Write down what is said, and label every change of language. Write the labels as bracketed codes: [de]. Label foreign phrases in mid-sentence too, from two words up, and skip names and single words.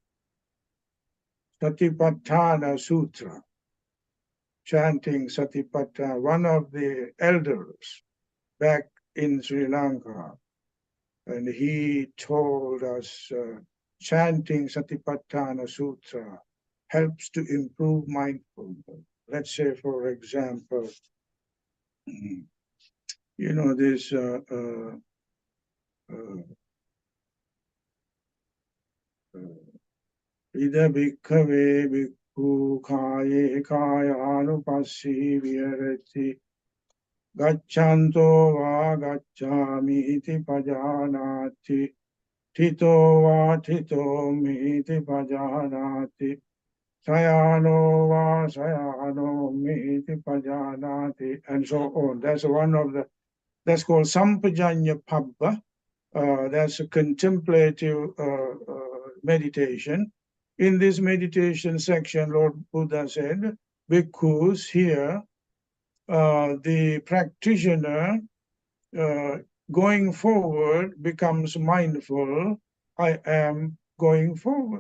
[en] Satipatthana Sutra, chanting Satipatthana, one of the elders back in Sri Lanka, and he told us chanting Satipatthana Sutra helps to improve mindfulness. Let's say, for example, you know, this Ida [pi] bhikkhave bhikkhu khaye khayanupassi viharati gaccanto va gaccami iti pajanati tito va tito mi iti pajanati sayano va sayano mi iti pajanati, [en] and so on. That's one of the, that's called Sampajanya Pabba. That's a contemplative meditation. In this meditation section, Lord Buddha said, bhikkhus here, the practitioner going forward becomes mindful, I am going forward.